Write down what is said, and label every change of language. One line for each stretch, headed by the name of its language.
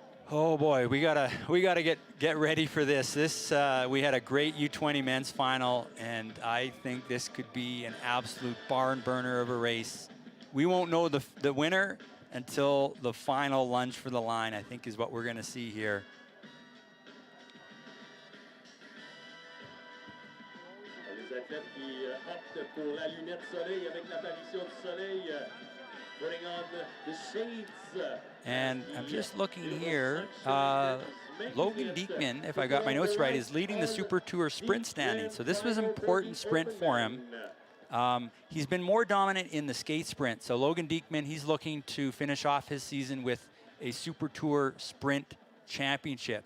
English: Oh boy, we gotta get ready for this. We had a great U20 men's final, and I think this could be an absolute barn burner of a race. We won't know the winner until the final lunge for the line, I think, is what we're gonna see here.
French: Les athlètes qui optent pour la lunette soleil avec l'apparition du soleil,
English: putting on the shades. And I'm just looking here. Logan Diekman, if I got my notes right, is leading the SuperTour sprint standing. So this was an important sprint for him. He's been more dominant in the skate sprint. So Logan Diekman, he's looking to finish off his season with a SuperTour sprint championship.